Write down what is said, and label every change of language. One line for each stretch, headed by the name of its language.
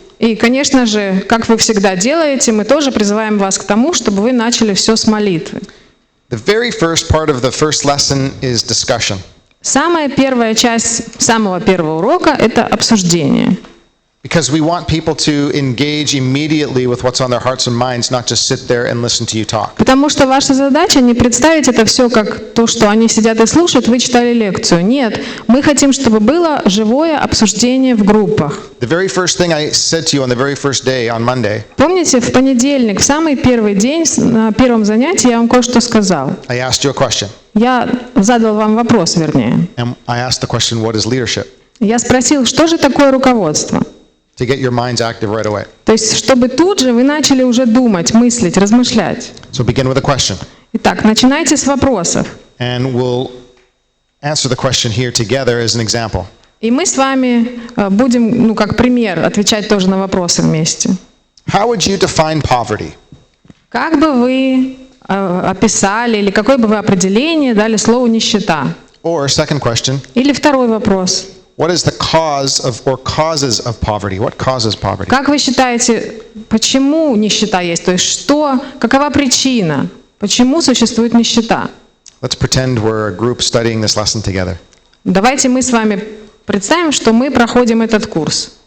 Russian: И, конечно же, как вы всегда делаете, мы тоже призываем вас к тому, чтобы вы начали все с молитвы.
English: The very first part of the first lesson is discussion.
Russian: Самая первая часть самого первого урока — это обсуждение.
English: Because we want people to engage immediately with what's on their hearts and minds, not just sit there and listen to you talk.
Russian: Потому что ваша задача не представить это все как то, что они сидят и слушают, вы читали лекцию. Нет, мы хотим, чтобы было живое обсуждение в группах.
English: The very first thing I said to you on the very first day, on Monday,
Russian: Помните, в понедельник, в самый первый день, на первом занятии я вам кое-что сказал.
English: I asked you a question.
Russian: Я задал вам вопрос, вернее.
English: And I asked the question, what is leadership?
Russian: Я спросил, что же такое руководство?
English: To get your minds active right away.
Russian: То есть, чтобы тут же вы начали уже думать, мыслить, размышлять.
English: So begin with a question.
Russian: Итак, начинайте с вопросов.
English: And we'll answer the question here together as an example.
Russian: И мы с вами будем, как пример, отвечать тоже на вопросы вместе.
English: How would you define poverty?
Russian: Как бы вы описали, или какое бы вы определение дали слову «нищета»?
English: Or second question,
Russian: Или второй вопрос.
English: what is the cause of or causes of poverty? What causes poverty?
Russian: Как вы считаете, почему нищета есть? То есть какова причина? Почему существует нищета?
English: Let's pretend we're a group studying this lesson together.
Russian: Давайте мы с вами представим, что мы проходим этот курс.